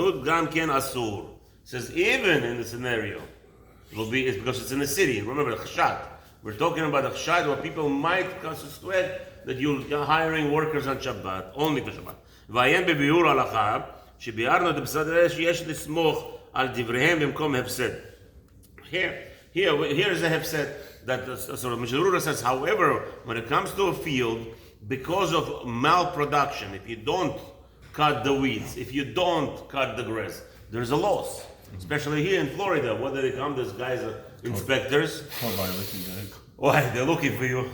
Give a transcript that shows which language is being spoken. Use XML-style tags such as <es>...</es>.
<en>It says even in the scenario, it's because it's in the city. Remember, chshat. We're talking about a chshad where people might suspect that you're hiring workers on Shabbat, only for Shabbat.</en> <he>ועיין בביאור ההלכה, שביארנו את בסדר שיש לסמוך על דבריהם במקום הפסד.</he> <en>Here is a hefsed that Mishnah Berurah says, however, when it comes to a field, because of malproduction, if you don't cut the weeds, if you don't cut the grass, there's a loss. Especially here in Florida, whether they come, these guys are inspectors. Why? They're looking for you.</en>